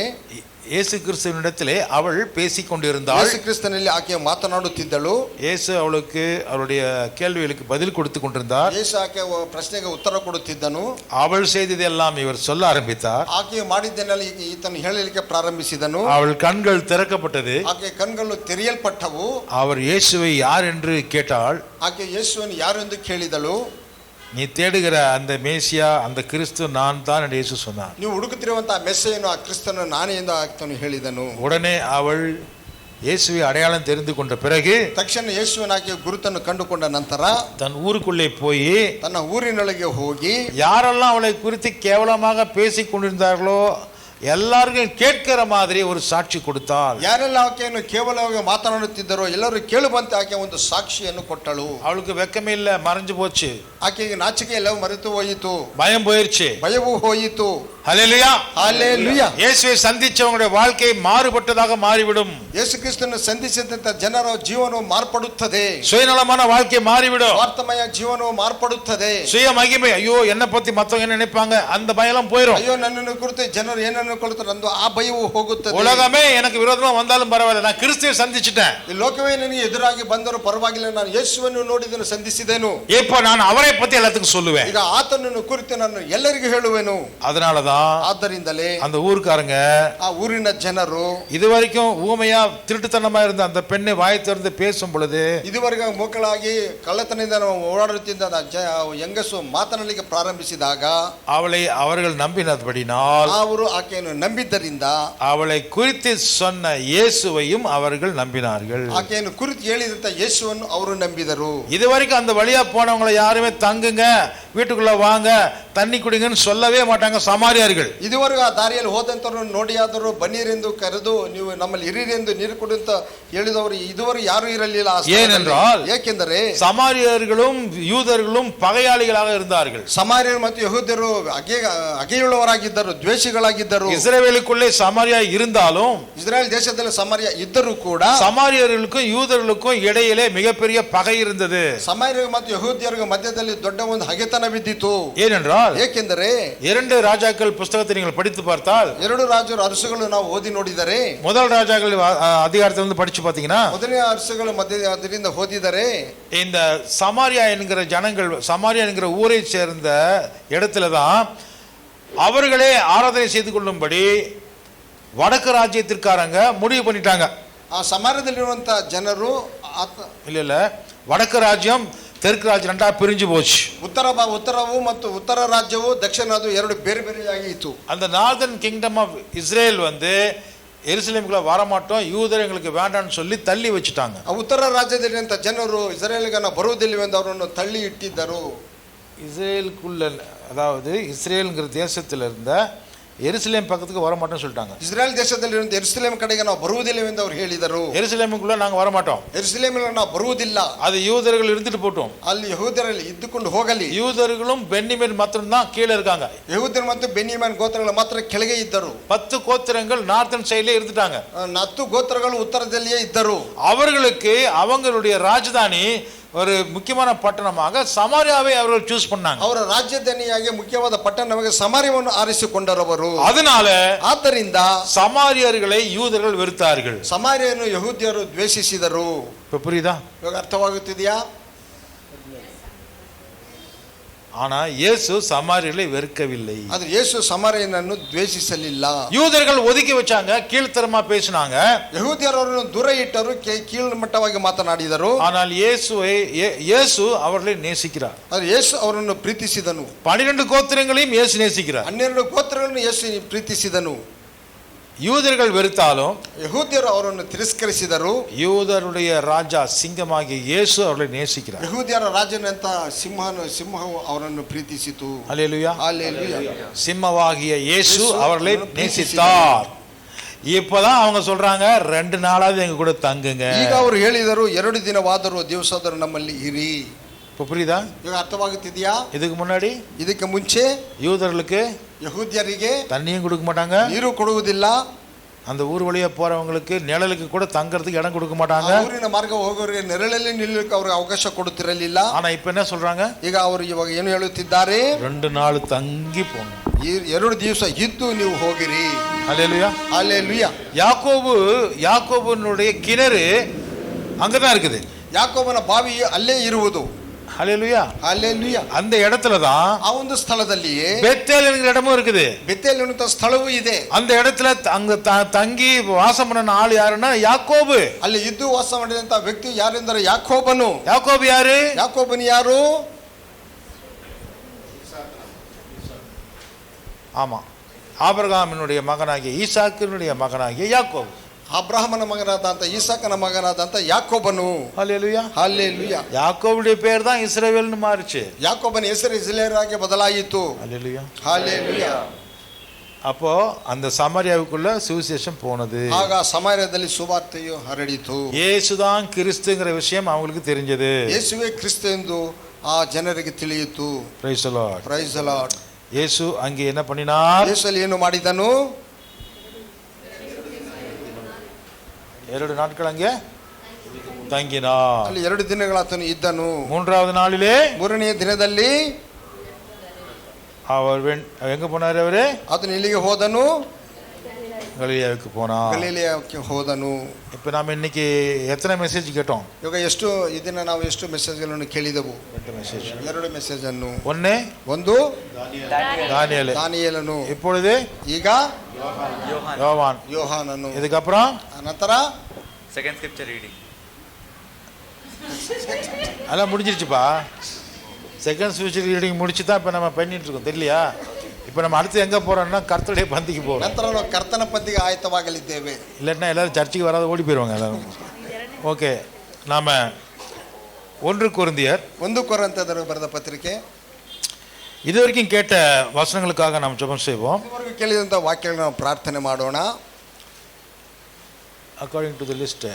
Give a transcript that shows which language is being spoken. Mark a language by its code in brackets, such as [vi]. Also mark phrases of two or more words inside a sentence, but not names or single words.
[ta] இயேசு கிறிஸ்துவினிடத்திலே அவள் பேசிக் கொண்டிருந்தாள். [kn] ಯೇಸು ಕ್ರಿಸ್ತನಲ್ಲಿ ಆಕೆ ಮಾತನಾಡುತ್ತಿದ್ದಳು. [ta] இயேசு அவளுக்கு அவளுடைய கேள்விகளுக்கு பதில் கொடுத்து கொண்டிருந்தார். [kn] ಯೇಸು ಆಕೆ ಪ್ರಶ್ನೆಗೆ ಉತ್ತರ ಕೊಡುತ್ತಿದ್ದನು. [ta] அவள் செய்ததெல்லாம் இவர் சொல்ல ஆரம்பித்தார். [kn] ಆಕೆ ಮಾಡಿದ್ದನ್ನೆಲ್ಲ ಈತನು ಹೇಳಲಿಕ್ಕೆ ಪ್ರಾರಂಭಿಸಿದನು. [ta] அவள் கண்கள் திறக்கப்பட்டது. [kn] ಆಕೆ ಕಣ್ಗಳು ತೆರೆಯಲ್ಪಟ್ಟವು. [ta] அவர் இயேசுவை யார் என்று கேட்டாள். [kn] ಆಕೆ ಯೇಸುವನ್ನು ಯಾರು ಎಂದು ಕೇಳಿದಳು. [ta] நீ தேடுகிற அந்த மேசியா, அந்த கிறிஸ்து நான் தான் என்று இயேசு சொன்னார். [kn] ನೀವು ಹುಡುಕುತ್ತಿರುವಂತಹ ಮೆಸ್ಸೆಯನ್ನು, ಆ ಕ್ರಿಸ್ತನು ನಾನೇ ಎಂದು ಆತನು ಹೇಳಿದನು. [ta] உடனே அவள் இயேசுவை அடையாளம் தெரிந்து கொண்ட பிறகு, [kn] ತಕ್ಷಣ ಯೇಸುವಿನ ಆಕೆ ಗುರುತನ್ನು ಕಂಡುಕೊಂಡ ನಂತರ [ta] தன் ஊருக்குள்ளே போய் [kn] ತನ್ನ ಊರಿನೊಳಗೆ ಹೋಗಿ [ta] யாரெல்லாம் அவளை குறித்து கேவலமாக பேசிக் கொண்டிருந்தார்களோ எல்லாருக்கும் கேட்கிற மாதிரி ஒரு சாட்சி கொடுத்தாள். [kn] ಯಾರೆಲ್ಲ ಆಕೆಯನ್ನು ಕೇವಲವಾಗಿ ಮಾತನಾಡುತ್ತಿದ್ದರೋ ಎಲ್ಲರೂ ಕೇಳುವಂತೆ ಆಕೆ ಒಂದು ಸಾಕ್ಷಿಯನ್ನು ಕೊಟ್ಟಳು. [ta] அவளுக்கு வெக்கமே இல்ல, மறைஞ்சு போச்சு. [kn] ಆಕೆಗೆ ನಾಚಿಕೆ ಎಲ್ಲ ಮರೆತು ಹೋಯಿತು. [ta] பயம் போயிருச்சு. [kn] ಭಯವೂ ಹೋಯಿತು. [ta] ஹல்லேலூயா, ஹல்லேலூயா. இயேசுவை சந்திச்சவங்களுடைய வாழ்க்கை மாறுபட்டதாக மாறிவிடும். [kn] ಯೇಸು ಕ್ರಿಸ್ತನನ್ನು ಸಂಧಿಸಿದಂತ ಜನರ ಜೀವನವು ಮಾರ್ಪಡುತ್ತದೆ. [ta] சுயநலமான வாழ்க்கை மாறிவிடும். [kn] ಸ್ವಾರ್ಥಮಯ ಜೀವನವು ಮಾರ್ಪಡುತ್ತದೆ. [ta] சுய மகிமை, ஐயோ என்ன பத்தி மத்தவங்க என்ன நினைப்பாங்க, அந்த பயம்லாம் போயிடும். [kn] ಅಯ್ಯೋ ನನ್ನನ್ನು ಕುರಿತು ಜನರು ಏನನ್ನು ಕೊಳ್ತಾರೆ ಅಂದು ಆ ಭಯವು ಹೋಗುತ್ತದೆ. [ta] உலகமே எனக்கு விரோதமா வந்தாலும் பரவாயில்ல, நான் கிறிஸ்துவை சந்திச்சிட்டேன். [kn] ಈ ಲೋಕವೇ ನನಗೆ ಎದುರಾಗಿ ಬಂದರೂ ಪರವಾಗಿಲ್ಲ, ನಾನು ಯೇಸುವನ್ನು ನೋಡಿದನು, ಸಂಧಿಸಿದೆನು. [ta] இப்போ நான் அவரை பத்தி எல்லாத்துக்கும் சொல்லுவேன். [kn] ಈಗ ಆತನನ್ನು ಕುರಿತು ನಾನು ಎಲ್ಲರಿಗೂ ಹೇಳುವೆನು. [ta] அதனாலதான் [kn] ಆದ್ದರಿಂದಲೇ [ta] அந்த ஊர்க்காரங்க, [kn] ಆ ಊರಿನ ಜನರು, [ta] இதுவரைக்கும் ஊமையா திருட்டுத்தனமா இருந்த அந்த பெண்ணை வாய் திறந்து பேசும் பொழுது, [kn] ಇದುವರೆಗೆ ಮಕ್ಕಳಾಗಿ ಕಳ್ಳತನದಿಂದ ಓಡಾಡುತ್ತಿದ್ದ ಹೆಂಗಸು ಮಾತನಾಡಲಿಕ್ಕೆ ಪ್ರಾರಂಭಿಸಿದಾಗ, [ta] அவளை அவர்கள் நம்பினபடினால், [kn] ಅವರು ಆಕೆಯನ್ನು ನಂಬಿದ್ದರಿಂದ, [ta] அவளை குறித்து சொன்ன இயேசுவையும் அவர்கள் நம்பினார்கள். [kn] ಆಕೆಯನ್ನು ಕುರಿತು ಹೇಳಿದಂತ ಯೇಸುವನ್ನು ಅವರು ನಂಬಿದರು. [ta] இதுவரைக்கும் அந்த வழியா போனவங்களை யாருமே தங்குங்க, வீட்டுக்குள்ள வாங்க, தண்ணி குடிங்கன்னு சொல்லவே மாட்டாங்க சமாரியார்கள். [kn] ಇದುವರೆಗೂ ಆ ದಾರಿಯಲ್ಲಿ ಹೋದಂತವ್ರು ನೋಡಿಯಾದರೂ ಬನ್ನಿರೆಂದು ಕರೆದು ನೀವು ನಮ್ಮಲ್ಲಿ ಇರಿರೆಂದು ನೀರು ಕೊಡು ಅಂತ ಹೇಳಿದವರು ಇದುವರೆಗೂ ಯಾರು ಇರಲಿಲ್ಲ. [ta] ஏனென்றால், [kn] ಏಕೆಂದರೆ [ta] சமாரியர்களும் யூதர்களும் பகையாளிகளாக இருந்தார்கள். [kn] ಸಮಾರ್ಯರು ಮತ್ತು ಯಹೂದ್ಯರು ಅಗೆಯುಳ್ಳವರಾಗಿದ್ದರು, ದ್ವೇಷಿಗಳಾಗಿದ್ದರು. [ta] இஸ்ரவேலுக்குள்ளே சமாரியா இருந்தாலும், [kn] ಇಸ್ರಾಯೇಲ್ ದೇಶದಲ್ಲಿ ಸಮಾರ್ಯ ಇದ್ದರೂ ಕೂಡ [ta] சமாரியர்களுக்கும் யூதர்களுக்கும் இடையிலே மிகப்பெரிய பகை இருந்தது. [kn] ಸಮಾರ್ಯರು ಮತ್ತು ಯಹೂದ್ಯರಿಗೆ ಮಧ್ಯದಲ್ಲಿ ದೊಡ್ಡ ಒಂದು ಹಗೆತನ ಬಿದ್ದಿತು. [ta] ஏனென்றால், [kn] ಏಕೆಂದರೆ [ta] 2 ராஜாக்கள் புஸ்தகத்தை நீங்கள் படித்து பார்த்தால், [kn] 2 ರಾಜರ ಅರಸುಗಳು ನಾವು ಓದಿ ನೋಡಿದರೆ, [ta] முதல் ராஜாக்கள் அதிகாரத்தை வந்து படிச்சு பாத்தீங்கன்னா, [kn] ಮೊದಲನೇ ಅರಸುಗಳ ಮಧ್ಯ ಅದರಿಂದ ಓದಿದರೆ, [ta] இந்த சமாரியா என்கிற ஜனங்கள், சமாரியா என்கிற ஊரை சேர்ந்த இடத்துல தான் அவர்களே ஆராதனை செய்து கொள்ளும்படி வடக்கு ராஜ்யத்திற்காரங்க முடிவு பண்ணிட்டாங்க. [kn] ಆ ಸಮಾರ್ಯದಲ್ಲಿರುವಂತಹ ಜನರು [ta] இல்ல வடக்கு ராஜ்யம் தெற்கு ராஜ்யம் ரெண்டா பிரிஞ்சு போச்சு. [kn] ಉತ್ತರವು ಮತ್ತು ಉತ್ತರ ರಾಜ್ಯವು ದಕ್ಷಿಣ ಅದು ಎರಡು ಬೇರೆ ಬೇರೆಯಾಗಿ ಇತ್ತು. [ta] அந்த [en] Northern Kingdom of Israel [ta] வந்து எருசலேமுக்குள்ள வரமாட்டோம், யூதர் எங்களுக்கு வேண்டாம்னு சொல்லி தள்ளி வச்சுட்டாங்க. [kn] ಉತ್ತರ ರಾಜ್ಯದಲ್ಲಿರುವಂತ ಜನರು ಇಸ್ರೇಲ್ಗೆ ಬರುವುದಿಲ್ಲವೆಂದು ಅವರನ್ನು ತಳ್ಳಿ ಇಟ್ಟಿದ್ದರು. [ta] இஸ்ரேலுக்குள்ள, அதாவது இஸ்ரேலுங்கிற தேசத்தில் இருந்த எருசலேம் பக்கத்துக்கு வரமாட்டோம்னு சொல்லிட்டாங்க. [kn] ಇಸ್ರೇಲ್ ದೇಶದಲ್ಲಿರುವಂತ ಎರುಸಲೇಮ್ ಕಡೆಗೆ ನಾವು ಬರುವುದಿಲ್ಲವೆಂದು ಅವರು ಹೇಳಿದರು. [ta] எருசலேமுக்குள்ள நாங்க வரமாட்டோம், [kn] ಎರುಸಲೇಮಿಗೆ ನಾವು ಬರುವುದಿಲ್ಲ, [ta] அது யூதர்கள் இருந்துட்டு போட்டோம், [kn] ಅಲ್ಲಿ ಯಹೂದರಲ್ಲಿ ಇದ್ದುಕೊಂಡು ಹೋಗಲಿ. [ta] யூதர்களும் பென்னிமேன் மாத்திரம் தான் கீழே இருக்காங்க. [kn] ಯಹೂದರು ಮತ್ತು ಬೆನ್ಯಾಮೀನ್ ಗೋತ್ರಗಳು ಮಾತ್ರ ಕೆಳಗೆ ಇದ್ದರು. [ta] 10 கோத்திரங்கள் [en] northern side [ta] இருந்துட்டாங்க. [kn] 10 ಗೋತ್ರಗಳು ಉತ್ತರದಲ್ಲಿಯೇ ಇದ್ದರು. [ta] அவர்களுக்கு அவங்களுடைய ராஜதானி ஒரு முக்கியமான பட்டணமாக சமாரியாவை அவர்கள் சூஸ் பண்ணாங்க. [kn] ಅವರ ರಾಜಧಾನಿಯಾಗಿ ಮುಖ್ಯವಾದ ಪಟ್ಟಣವಾಗಿ ಸಮಾರ್ಯವನ್ನು ಆರಿಸಿಕೊಂಡರವರು. ಆದ್ದರಿಂದ [ta] சமாரியர்களை யூதர்கள் வெறுத்தார்கள். [kn] ಸಮಾರ್ಯವನ್ನು ಯಹೂದ್ಯರು ದ್ವೇಷಿಸಿದರು. [ta] இப்ப புரியுதா? [kn] ಇವಾಗ ಅರ್ಥವಾಗುತ್ತಿದೆಯಾ? [ta] ஆனா இயேசு சமாரியர்களை வெறுக்கவில்லை. [kn] ಆದರೆ ಯೇಸು ಸಮಾರ್ಯನನ್ನು ದ್ವೇಷಿಸಲಿಲ್ಲ. [ta] யூதர்கள் ஒதுக்கி வச்சாங்க, கீழ்த்தரமா பேசினாங்க. [kn] ಯಹೂದ್ಯರನ್ನು ದೂರ ಇಟ್ಟರು, ಕೀಳ್ಮಟ್ಟವಾಗಿ ಮಾತನಾಡಿದರು. [ta] ஆனால் இயேசு அவர்களை நேசிக்கிறார். [kn] ಆದರೆ ಯೇಸು ಅವರನ್ನು ಪ್ರೀತಿಸಿದನು. [ta] 12 கோத்திரங்களையும் இயேசு நேசிக்கிறார். [kn] 12 ಗೋತ್ರಗಳನ್ನು ಯೇಸು ಪ್ರೀತಿಸಿದನು. [ta] யூதர்கள் வெறுத்தாலும் [kn] ಯಹೂದ್ಯರು ಅವರನ್ನು ತಿರಸ್ಕರಿಸಿದರು. [ta] யூதருடைய ராஜா சிங்கமாகிய இயேசு அவர்களை நேசிக்கிறார். [kn] ಯಹೂದ್ಯರ ರಾಜನಂತ ಸಿಂಹವು ಅವರನ್ನು ಪ್ರೀತಿಸಿತು. [ta] அல்லேலூயா, அல்லேலூயா. சிம்மமாகிய இயேசு அவர்களை நேசித்தார். இப்பதான் அவங்க சொல்றாங்க 2 நாளாவது எங்க கூட தங்குங்க. [kn] ಈಗ ಅವರು ಹೇಳಿದರು 2 ದಿನವಾದರೂ ದಿವಸದರೂ ನಮ್ಮಲ್ಲಿ ಇರಿ. [ta] இப்ப புரியுதா? [kn] ಈಗ ಅರ್ಥವಾಗುತ್ತಿದೆಯಾ? [ta] இதுக்கு முன்னாடி [kn] ಇದಕ್ಕೆ ಮುಂಚೆ [ta] யூதர்களுக்கு [kn] ಯಹೂದ್ಯರಿಗೆ [ta] தண்ணியும் கொடுக்க மாட்டாங்க, [kn] ನೀರು ಕೊಡುವುದಿಲ್ಲ. [ta] அந்த ஊர் வழியா போறவங்களுக்கு நிழலுக்கு கூட தங்கறதுக்கு இடம் கொடுக்க மாட்டாங்க. [kn] ಊರಿನ ಮಾರ್ಗ ಹೋಗೋರಿಗೆ ನೆರಳಲ್ಲಿ ನಿಲ್ಲಕ್ಕೆ ಅವರಿಗೆ ಅವಕಾಶ ಕೊಡುತ್ತಿರಲಿಲ್ಲ. [ta] ஆனா இப்ப என்ன சொல்றாங்க? [kn] ಈಗ ಅವರು ಇವಾಗ ಏನು ಹೇಳುತ್ತಿದ್ದಾರೆ? [ta] 2 நாள் தங்கி போங்க, [kn] 2 ದಿವಸ ಇದ್ದು ನೀವು ಹೋಗಿರಿ. [ta] அல்லேலூயா, அல்லேலூயா. யாக்கோபுனுடைய கிணறு அங்கதான் இருக்குது. [kn] ಯಾಕೋಬನ ಬಾವಿ ಅಲ್ಲೇ ಇರುವುದು. [ta] அல்லேலூயா, அல்லேலூயா. அந்த இடத்துல தான் [kn] ಆ ಒಂದು ಸ್ಥಳದಲ್ಲಿಯೇ [ta] பெத்தேல் என்கிற இடமும் இருக்குது. [kn] ಬೆತ್ತೇಲ್ ಎನ್ನುವಂತ ಸ್ಥಳವೂ ಇದೆ. [ta] அந்த இடத்துல அங்க தங்கி வாசம் பண்ண ஆள் யாருன்னா யாக்கோபு. [kn] ಅಲ್ಲಿ ಇದ್ದು ವಾಸ ಮಾಡಿದಂತ ವ್ಯಕ್ತಿ ಯಾರೆಂದರೆ ಯಾಕೋಬನು. [ta] யாக்கோபு யாரு? [kn] ಯಾಕೋಬನು ಯಾರು? [ta] ஆமா, ஆபிரகாமினுடைய மகனாகிய ஈசாக்கினுடைய மகனாகிய யாக்கோபு. [kn] ಅಬ್ರಹಾಮನ ಮಗನಾದಂತ ಈಸಾಕನ ಮಗನಾದಂತ ಯಾಕೋಬನು. [ta] அல்லேலூயா, அல்லேலೂயா. யாக்கோபுடைய பேர் தான் இஸ்ரவேல்னு மாறுச்சு. [kn] ಯಾಕೋಬನ ಹೆಸರು ಇಸ್ರಾಯೇಲರಾಗಿ ಬದಲಾಯಿತು. [ta] அல்லேலூயா, அல்லேலூயா. அப்போ அந்த சமாரியாவுக்குள்ள சுவிசேஷம் போனது. [kn] ಆಗ ಸಮಾರ್ಯದಲ್ಲಿ ಸುವಾರ್ತೆಯು ಹರಡಿತು. [ta] இயேசுதான் கிறிஸ்துங்கிற விஷயம் அவங்களுக்கு தெரிஞ்சது. [kn] ಯೇಸುವೇ ಕ್ರಿಸ್ತ ಎಂದು ಆ ಜನರಿಗೆ ತಿಳಿಯಿತು. [en] Praise the Lord. Praise the Lord. [ta] இயேசு அங்கே என்ன பண்ணினார்? [kn] ಯೇಸು ಏನು ಮಾಡಿದನು? [ta] 2 நாட்கள் அங்கே தங்கினார். [kn] ಅಲ್ಲಿ 2 ದಿನಗಳಾತನು ಇದ್ದನು. [ta] 3வது நாளிலே [kn] 3ನೇ ದಿನದಲ್ಲಿ [ta] அவர் எங்க போனார்? அவரு [kn] ಆತನು ಎಲ್ಲಿಗೆ ಹೋದನು? [ta] கலிலேயாவுக்கு போனார். [kn] ಗಲಿಲಾಯಕ್ಕೆ ಹೋದನು. [ta] இப்போ நாம இன்னைக்கு எத்தனை மெசேஜ் கேட்டோம்? [kn] ಇವಾಗ ಎಷ್ಟು ಇದನ್ನ ನಾವು ಎಷ್ಟು ಮೆಸೇಜ್ಗಳನ್ನು ಕೇಳಿದೆವು? [ta] 2 மெசேஜ். [kn] 2 ಮೆಸೇಜ್ ಅನ್ನು. ಒಂದು தானியேல், ದಾನಿಯೇಲನು. [ta] இப்பொழுது [kn] ಈಗ ಯೋಹಾನನು. [ta] இதுக்கப்புறம் [kn] ನಂತರ [en] second scripture reading [ta] அதெல்லாம் முடிஞ்சிருச்சுப்பா. [en] second spiritual reading [ta] முடிச்சு தான் இப்போ நம்ம பண்ணிட்டு இருக்கோம், தெரியலையா? இப்போ நம்ம அடுத்து எங்கே போகிறோம்னா கர்த்தருடைய பந்திக்கு போகிறோம். [kn] ನಂತರ ನಾವು ಕರ್ತನ ಪಂದಿಗೆ ಆಯತ್ತವಾಗಲಿದ್ದೇವೆ. [ta] இல்லைன்னா எல்லாரும் சர்ச்சுக்கு வராத ஓடி போயிடுவாங்க எல்லாரும். ஓகே, நாம் 1 கொரிந்தியர் [kn] 1 ಕೊರಿಂಥದವರು ಬರೆದ ಪತ್ರಿಕೆ. [ta] இது வரைக்கும் கேட்ட வசனங்களுக்காக நாம் ஜெபம் செய்வோம். [kn] ಇದುವರೆಗೂ ಕೇಳಿದಂಥ ವಾಕ್ಯಗಳನ್ನು ನಾವು ಪ್ರಾರ್ಥನೆ ಮಾಡೋಣ. [en] according to the list.